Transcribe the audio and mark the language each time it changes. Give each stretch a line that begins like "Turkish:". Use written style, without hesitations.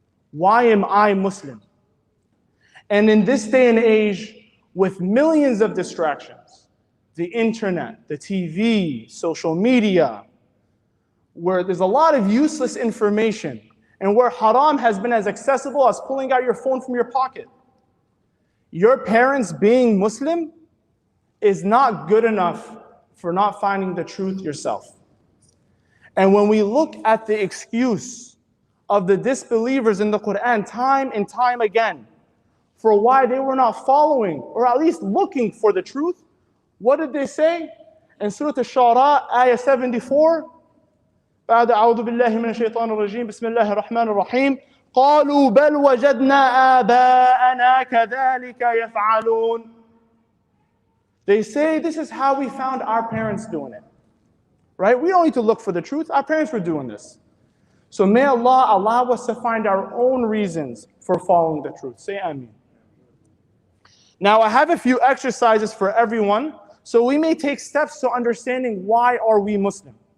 English: Why am I Muslim? And in this day and age, with millions of distractions, the internet, the TV, social media, where there's a lot of useless information, and where haram has been as accessible as pulling out your phone from your pocket, your parents being Muslim is not good enough for not finding the truth yourself. And when we look at the excuse of the disbelievers in the Quran time and time again, for why they were not following, or at least looking for the truth, what did they say? In Surah Al-Shara, ayah 74,
Arabic: بعد أعوذ بالله من الشيطان الرجيم بسم الله الرحمن الرحيم قالوا بل وجدنا آباءنا كذلك يفعلون.
English: They say, this is how we found our parents doing it. Right? We don't need to look for the truth. Our parents were doing this. So may Allah allow us to find our own reasons for following the truth. Say Ameen. Now I have a few exercises for everyone, so we may take steps to understanding why are we Muslim.